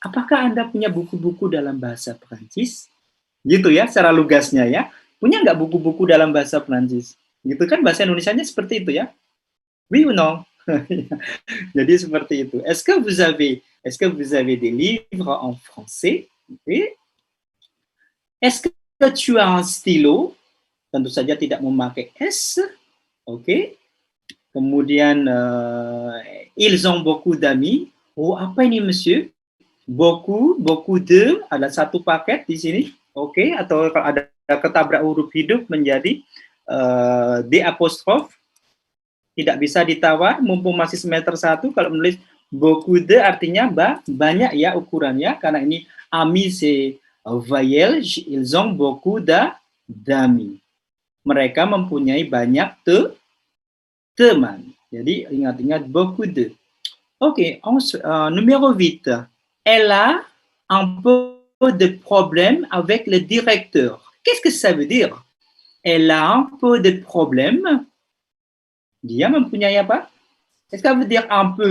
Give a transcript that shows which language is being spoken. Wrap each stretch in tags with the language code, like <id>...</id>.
<id>Apakah Anda punya buku-buku dalam bahasa Prancis? Gitu ya, secara lugasnya ya. Punya nggak buku-buku dalam bahasa Prancis? Gitu kan bahasa Indonesianya seperti itu ya.</id> <fr>Oui ou non?</fr> <id>Jadi seperti itu.</id> <fr>Est-ce que vous avez des livres en français? Okay. Est-ce que tu as un stylo?</fr> <id>Tentu saja tidak memakai S.</id> <fr>Oke.</fr> <id>Kemudian</id> <fr>ils ont beaucoup d'amis.</fr> <id>Oh, apa ini monsieur? Beaucoup de, ada satu paket di sini. Oke, atau kalau ada ketabrak huruf hidup menjadi D apostrof. Tidak bisa ditawar, mumpung masih semester 1. Kalau menulis beaucoup de artinya banyak ya ukurannya, karena ini ami</id> <fr>c'est voyelle, ils ont beaucoup d'amis.</fr> <id>Mereka mempunyai banyak teman. Jadi ingat-ingat beaucoup de. Ok,</id> <fr>numéro 8. Elle a un peu de problème avec le directeur. Qu'est-ce que ça veut dire? Elle a un peu de problème.</fr> <id>Dia mempunyai apa?</id> <fr>Est-ce que ça veut dire un peu?</fr>